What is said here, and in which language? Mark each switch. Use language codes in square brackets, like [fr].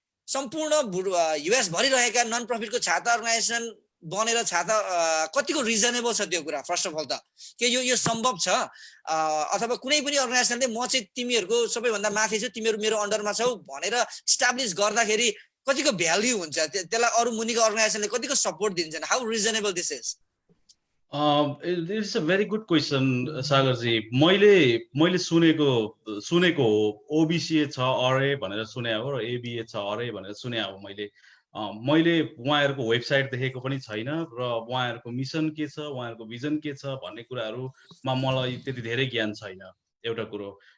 [ne] सम्पूर्ण US भरिरहेका non प्रफिटको छाता organisation बनेर छाता कतिको रिजनेबल छ त्यो कुरा फर्स्ट अफ अल त के यो सम्भव छ अथवा कुनै पनि अर्गनाइजेसनले म चाहिँ तिमीहरूको सबैभन्दा माथि छु तिमीहरू मेरो अन्डरमा छौ भनेर इस्टाब्लिश गर्दाखेरि कतिको भ्याल्यु हुन्छ त्यसलाई अरु मुनिको अर्गनाइजेसनले कतिको सपोर्ट दिन्छन् [en] How reasonable this is It is a very good question, Sagarji. [ne] मैले सुनेको हो ओबिसी छ अरे भनेर सुने हो र एबिए छ अरे भनेर सुने हो मैले उहाँहरूको वेबसाइट देखेको पनि छैन र उहाँहरूको मिसन के छ उहाँहरूको भिजन के छ भन्ने कुराहरूमा मलाई त्यति धेरै ज्ञान छैन एउटा कुरो